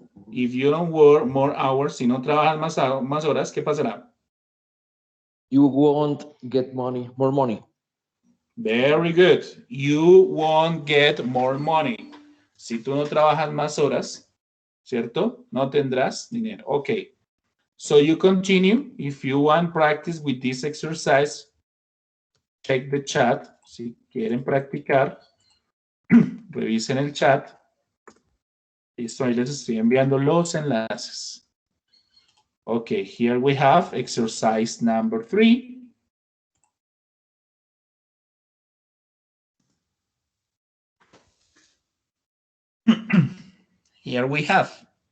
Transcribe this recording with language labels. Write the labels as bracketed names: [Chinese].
[English] If you don't work more hours, [Spanish] si no trabajas más horas, ¿qué pasará? [English] You won't get money, more money. Very good. You won't get more money. [Spanish] Si tú no trabajas más horas, ¿cierto? No tendrás dinero. Ok. [English] So you continue. If you want practice with this exercise, check the chat. [Spanish] Si quieren practicar, revisen el chat. Listo, ahí les estoy enviando los enlaces. [English] Okay, here we have exercise number 3. Here we have.